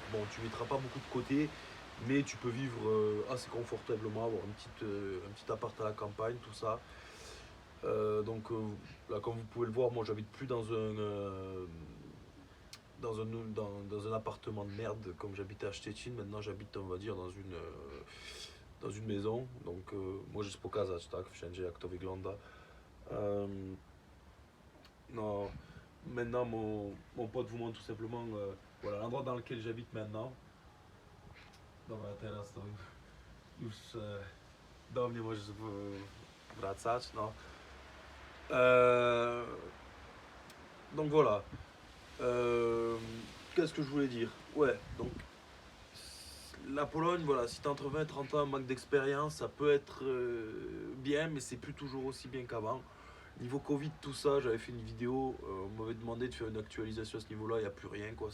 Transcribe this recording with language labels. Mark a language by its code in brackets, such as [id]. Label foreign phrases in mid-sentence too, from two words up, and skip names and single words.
[fr] Bon, tu ne mettras pas beaucoup de côté, mais tu peux vivre assez confortablement, avoir un petit appart à la campagne, tout ça. Là, comme vous pouvez le voir, moi j'habite plus dans un appartement de merde comme j'habitais à Szczecin. Maintenant j'habite, on va dire, dans une maison. Donc moi je [pl] pokazać, tak, wszędzie jak to wygląda. [fr] Euh, non, maintenant mon pote vous montre tout simplement voilà, l'endroit dans lequel j'habite maintenant. [pl] Dobra, teraz to już do mnie możesz wracać. No. [fr] Euh, donc voilà. Euh, Qu'est-ce que je voulais dire? Ouais, donc la Pologne, voilà, si t'as entre 20 et 30 ans, un manque d'expérience, ça peut être bien, mais c'est plus toujours aussi bien qu'avant. Niveau Covid, tout ça, j'avais fait une vidéo, on m'avait demandé de faire une actualisation à ce niveau-là, il n'y a plus rien, quoi.